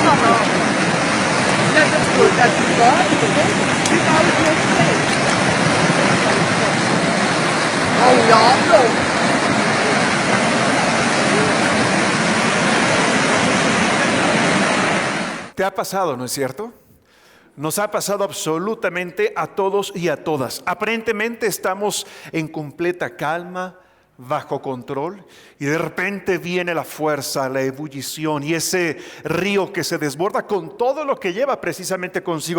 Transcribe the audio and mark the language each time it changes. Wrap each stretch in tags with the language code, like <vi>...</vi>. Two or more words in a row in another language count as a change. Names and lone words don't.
<nl>Dat is goed, dat is waar. Dit houdt nog steeds. Oh ja, bro.</nl> <es>¿Te ha pasado, no es cierto? Nos ha pasado absolutamente a todos y a todas. Aparentemente estamos en completa calma, bajo control, y de repente viene la fuerza, la ebullición y ese río que se desborda con todo lo que lleva precisamente consigo.</es>